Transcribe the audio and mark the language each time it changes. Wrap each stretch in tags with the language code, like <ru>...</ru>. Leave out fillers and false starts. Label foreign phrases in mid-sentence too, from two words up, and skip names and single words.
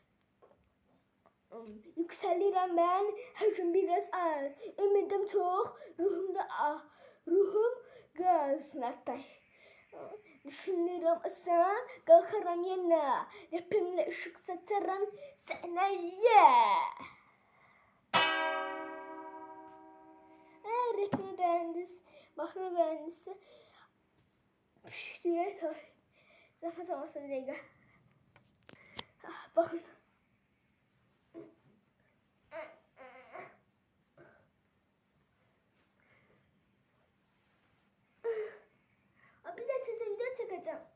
<az>Yüksəlirəm mən, hər gün biraz az. Ümidim çox, ruhum qaz. Düşünürəm asan, qalxaram yenə. Rapimlə işıq saçaram sənəyə.</az> <tr>Eğer rapimi beğendiniz, bakımı beğendinizse diye tabi. Zahmet olmasa bir dakika. Bakın. Bir de size video çekeceğim.</tr>